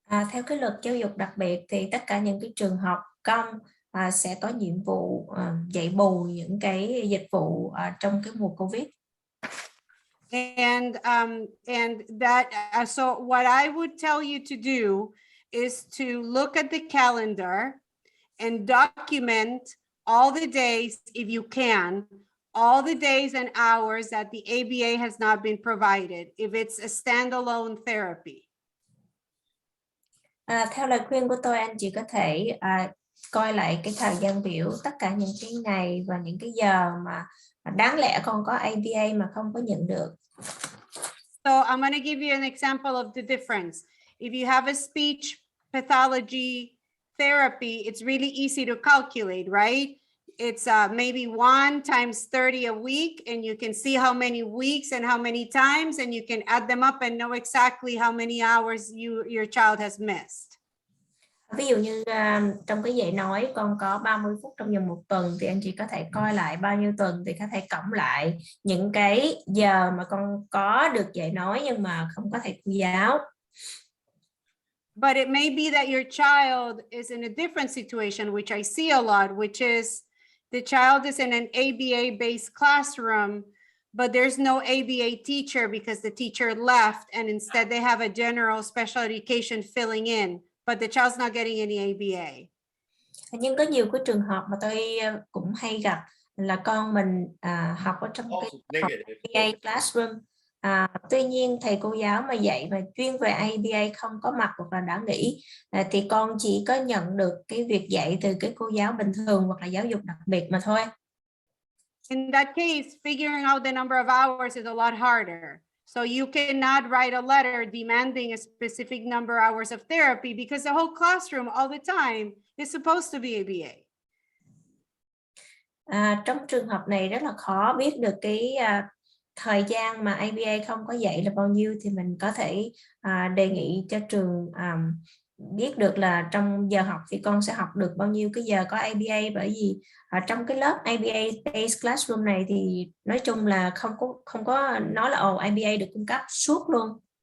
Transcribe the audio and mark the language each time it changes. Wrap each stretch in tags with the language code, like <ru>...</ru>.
<vi>Theo cái luật giáo dục đặc biệt thì tất cả những cái trường học công sẽ có nhiệm vụ dạy bù những cái dịch vụ trong cái mùa Covid.</vi> <en>And that so what I would tell you to do is to look at the calendar and document all the days, if you can, all the days and hours that the ABA has not been provided, if it's a standalone therapy.</en> <vi>Theo lời khuyên của tôi, anh chị có thể coi lại cái thời gian biểu, tất cả những cái ngày và những cái giờ mà đáng lẽ con có ABA mà không có nhận được.</vi> <en>So I'm going to give you an example of the difference. If you have a speech pathology therapy, it's really easy to calculate, right? It's maybe 1 times 30 a week, and you can see how many weeks and how many times, and you can add them up and know exactly how many hours your child has missed.</en> <vi>Ví dụ như trong cái dạy nói con có 30 phút trong vòng 1 tuần, thì anh chị có thể coi lại bao nhiêu tuần thì có thể cộng lại những cái giờ mà con có được dạy nói nhưng mà không có thầy cô giáo.</vi> <en>But it may be that your child is in a different situation, which I see a lot, which is the child is in an ABA-based classroom, but there's no ABA teacher because the teacher left, and instead they have a general special education filling in, but the child's not getting any ABA.</en> <vi>Nhưng có nhiều cái trường hợp mà tôi cũng hay gặp là con mình học ở trong cái IEP classroom. Tuy nhiên thầy cô giáo mà dạy mà chuyên về IEP không có mặt hoặc là đã nghỉ, thì con chỉ có nhận được cái việc dạy từ cái cô giáo bình thường hoặc là giáo dục đặc biệt mà thôi.</vi> <en>In that case, figuring out the number of hours is a lot harder. So you cannot write a letter demanding a specific number of hours of therapy because the whole classroom all the time is supposed to be ABA.</en> <vi>Trong trường hợp này rất là khó biết được cái thời gian mà ABA không có dạy là bao nhiêu, thì mình có thể đề nghị cho trường biết được là trong giờ học thì con sẽ học được bao nhiêu cái giờ có ABA, bởi vì trong cái lớp ABA based classroom này thì nói chung là không có nói là ABA được cung cấp suốt luôn.</vi>